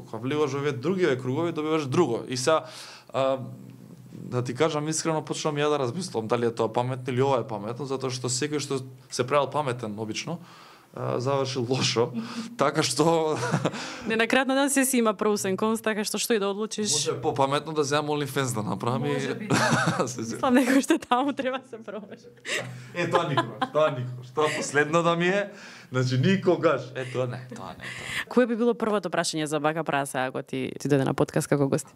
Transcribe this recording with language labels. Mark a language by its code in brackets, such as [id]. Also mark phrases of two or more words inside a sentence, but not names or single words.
[mk] Кога влегуваш во овие другиве кругови, добиваш друго. И сега да ти кажам искрено, почнам ја да размислам дали е тоа паметно или ова е паметно, затоа што секој што се правил паметен обично завршил лошо, така што Не, на крај на ден се си има [en] pros and cons, [mk] така што и да одлучиш. Може попаметно да земам OnlyFans да направам и Мислам некој што таму треба да се пробаш. Тоа никогаш. Тоа последно да ми е. Значи никогаш. Тоа не. Кое би било првото прашање за бака прасе ако ти дојде на подкаст како гост?